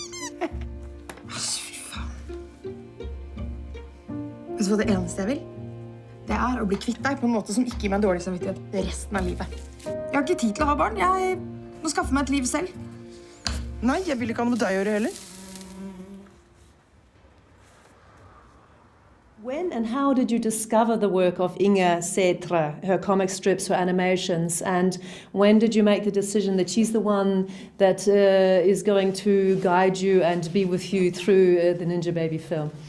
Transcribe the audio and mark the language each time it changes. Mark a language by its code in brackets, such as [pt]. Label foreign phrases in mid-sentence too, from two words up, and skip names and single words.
[no] Fy faen. Vet du hva det eneste jeg vil? Det er å bli kvitt deg på en måte som ikke gir meg dårlig samvittighet resten av livet. Jeg har ikke tid til å ha barn. Jeg må skaffe meg et liv selv. Nei, jeg vil ikke ha noe med deg å gjøre heller. [en] When and how did you discover the work of Inga Setra, her comic strips, her animations, and when did you make the decision that she's the one that is going to guide you and be with you through the Ninjababy film?